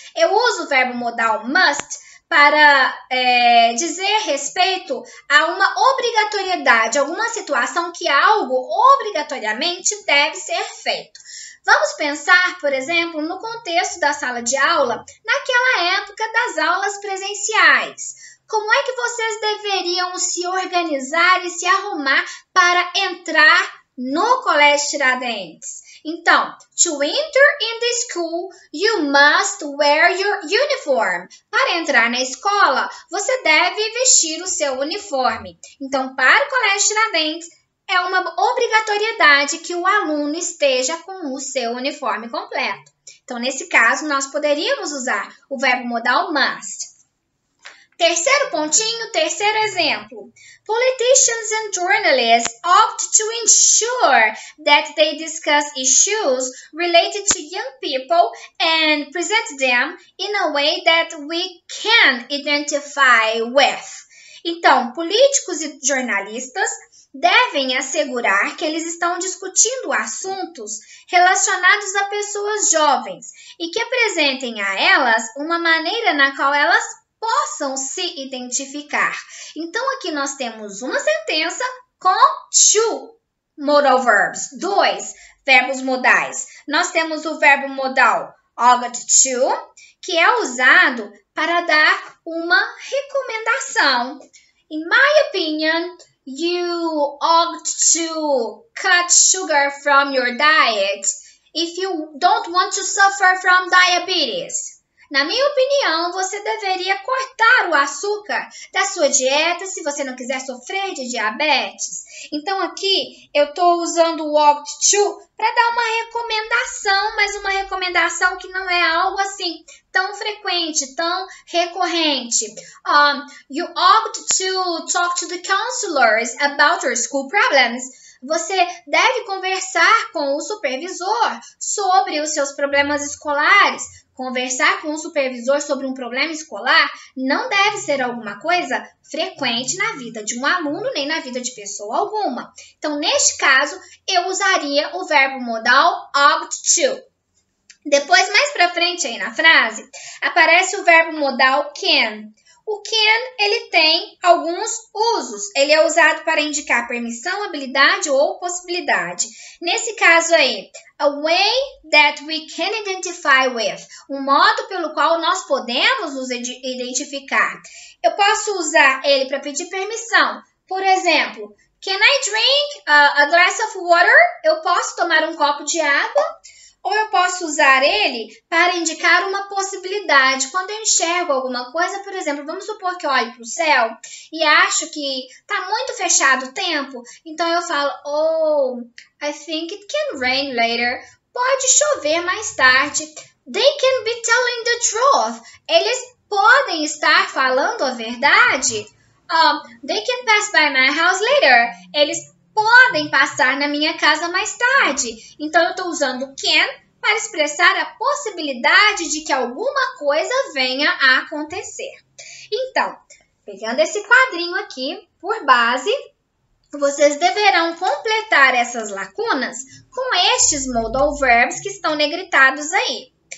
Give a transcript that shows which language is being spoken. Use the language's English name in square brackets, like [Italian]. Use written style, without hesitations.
[Portuguese] Eu uso o verbo modal must para dizer respeito a uma obrigatoriedade, alguma situação que algo obrigatoriamente deve ser feito. Vamos pensar, por exemplo, no contexto da sala de aula, naquela época das aulas presenciais. Como é que vocês deveriam se organizar e se arrumar para entrar no Colégio Tiradentes? Então, [English] to enter in the school, you must wear your uniform. [Portuguese] Para entrar na escola, você deve vestir o seu uniforme. Então, para o Colégio Tiradentes, é uma obrigatoriedade que o aluno esteja com o seu uniforme completo. Então, nesse caso, nós poderíamos usar o verbo modal must. Terceiro pontinho, terceiro exemplo. [English] Politicians and journalists ought to ensure that they discuss issues related to young people and present them in a way that we can identify with. [Portuguese] Então, políticos e jornalistas devem assegurar que eles estão discutindo assuntos relacionados a pessoas jovens e que apresentem a elas uma maneira na qual elas possam se identificar. Então, aqui nós temos uma sentença com to modal verbs, 2 verbos modais. Nós temos o verbo modal ought to, que é usado para dar uma recomendação. [English] In my opinion, you ought to cut sugar from your diet if you don't want to suffer from diabetes. [Portuguese] Na minha opinião, você deveria cortar o açúcar da sua dieta se você não quiser sofrer de diabetes. Então, aqui eu estou usando o ought to para dar uma recomendação, mas uma recomendação que não é algo assim tão frequente, tão recorrente. [English] You ought to talk to the counselors about your school problems. [Portuguese] Você deve conversar com o supervisor sobre os seus problemas escolares. Conversar com o supervisor sobre um problema escolar não deve ser alguma coisa frequente na vida de um aluno, nem na vida de pessoa alguma. Então, neste caso, eu usaria o verbo modal ought to. Depois, mais pra frente aí na frase, aparece o verbo modal can. O can, ele tem alguns usos. Ele é usado para indicar permissão, habilidade ou possibilidade. Nesse caso aí, [English] a way that we can identify with. [Portuguese] Um modo pelo qual nós podemos nos identificar. Eu posso usar ele para pedir permissão. Por exemplo, [English] can I drink a glass of water? [Portuguese] Eu posso tomar um copo de água? Ou eu posso usar ele para indicar uma possibilidade. Quando eu enxergo alguma coisa, por exemplo, vamos supor que eu olho para o céu e acho que está muito fechado o tempo, então eu falo, oh, [English] I think it can rain later. [Portuguese] Pode chover mais tarde. [English] They can be telling the truth. [Portuguese] Eles podem estar falando a verdade. [English] They can pass by my house later. [Portuguese] Eles podem passar na minha casa mais tarde. Então, eu estou usando can para expressar a possibilidade de que alguma coisa venha a acontecer. Então, pegando esse quadrinho aqui por base, vocês deverão completar essas lacunas com estes modal verbs que estão negritados aí.